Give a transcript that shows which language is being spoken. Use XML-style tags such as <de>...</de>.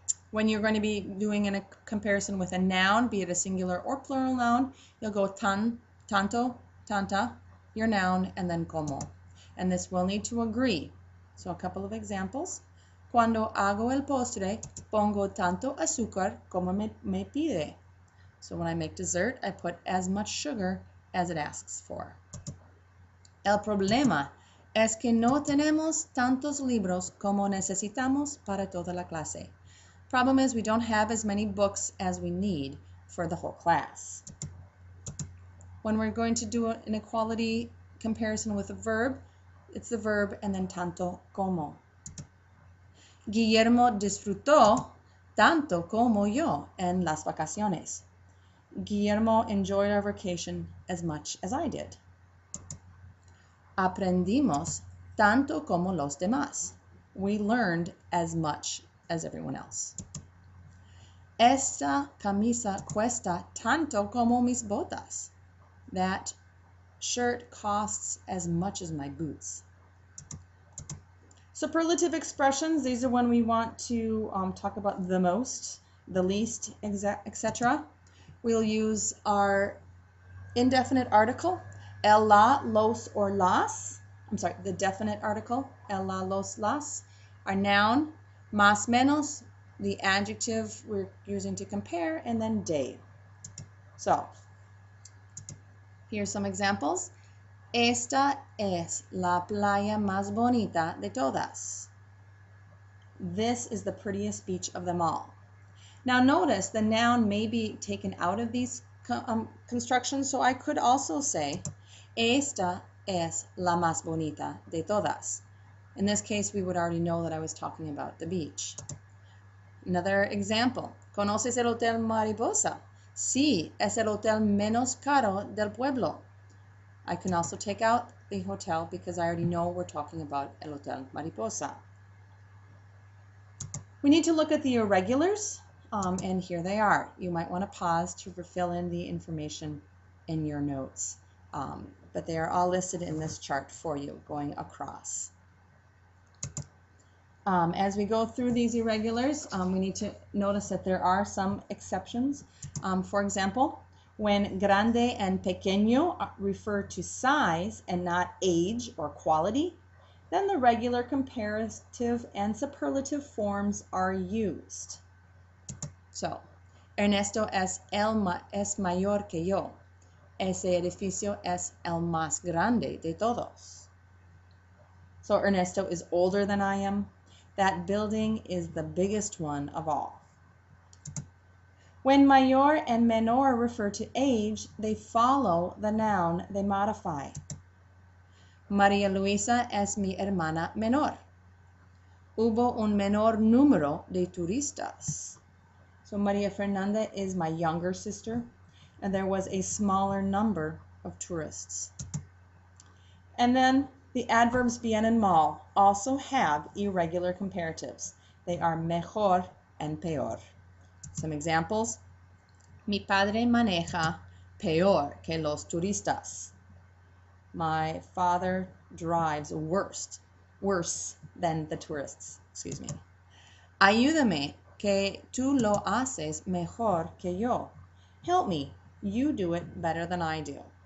<en>When you're going to be doing a comparison with a noun, be it a singular or plural noun, you'll go tanto, tanta, your noun, and then como. And this will need to agree. So a couple of examples.</en> <es>Cuando hago el postre, pongo tanto azúcar como me pide.</es> <en>So when I make dessert, I put as much sugar as it asks for.</en> <es>El problema es que no tenemos tantos libros como necesitamos para toda la clase.</es> <en>Problem is we don't have as many books as we need for the whole class. When we're going to do an equality comparison with a verb, it's the verb and then tanto como.</en> <es>Guillermo disfrutó tanto como yo en las vacaciones.</es> <en>Guillermo enjoyed our vacation as much as I did.</en> <es>Aprendimos tanto como los demás.</es> <en>We learned as much as everyone else.</en> <es>Esta camisa cuesta tanto como mis botas.</es> <en>That shirt costs as much as my boots. Superlative expressions, these are when we want to talk about the most, the least, etc. We'll use our indefinite article, el, la, los, or las. I'm sorry, the definite article, el, la, los, las. Our noun, más menos, the adjective we're using to compare, and then de. So, here's some examples.</en> <es>Esta es la playa más bonita de todas.</es> <en>This is the prettiest beach of them all. Now notice the noun may be taken out of these constructions, so I could also say,</en> <es>esta es la más bonita de todas.</es> <en>In this case, we would already know that I was talking about the beach. Another example.</en> <es>¿Conoces el Hotel Mariposa? Sí, es el hotel menos caro del pueblo.</es> <en>I can also take out the hotel because I already know we're talking about el Hotel Mariposa. We need to look at the irregulars, and here they are. You might want to pause to fill in the information in your notes, but they are all listed in this chart for you going across. As we go through these irregulars, we need to notice that there are some exceptions. For example, when grande and pequeño refer to size and not age or quality, then the regular comparative and superlative forms are used.</en> <es>So, Ernesto es mayor que yo. Ese edificio es el más grande de todos.</es> <en>So Ernesto is older than I am. That building is the biggest one of all. When mayor and menor refer to age, they follow the noun they modify.</en> <es>María Luisa es mi hermana menor. Hubo un menor número de turistas.</es> <en>So María Fernanda is my younger sister, and there was a smaller number of tourists. And then the adverbs bien and mal also have irregular comparatives. They are mejor and peor. Some examples.</en> <es>Mi padre maneja peor que los turistas.</es> <en>My father drives worse than the tourists. Excuse me.</en> <es>Ayúdame, que tú lo haces mejor que yo.</es> <en>Help me, you do it better than I do.</en>